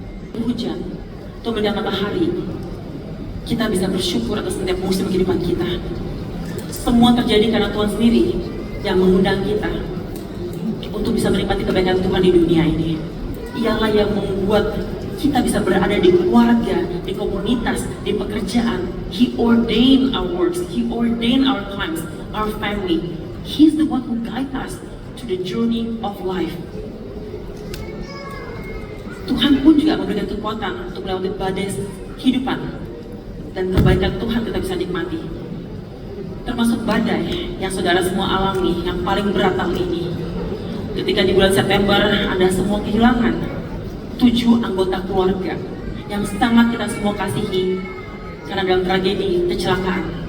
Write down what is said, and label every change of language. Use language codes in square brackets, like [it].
[id] Hujan atau medan matahari, kita bisa bersyukur atas setiap musim kehidupan kita. Semua terjadi karena Tuhan sendiri yang mengundang kita untuk bisa menikmati kebaikan Tuhan di dunia ini. Ialah yang membuat kita bisa berada di keluarga, di komunitas, di pekerjaan. [en] He ordained our works, He ordained our times, our family. He's the one who guides us to the journey of life. [id] Tuhan pun juga memberikan kekuatan untuk melewati badai kehidupan, dan kebaikan Tuhan kita bisa nikmati. Termasuk badai yang saudara semua alami, yang paling berat tahun ini. Ketika di bulan September Anda semua kehilangan 7 anggota keluarga yang sangat kita semua kasihi karena dalam tragedi kecelakaan.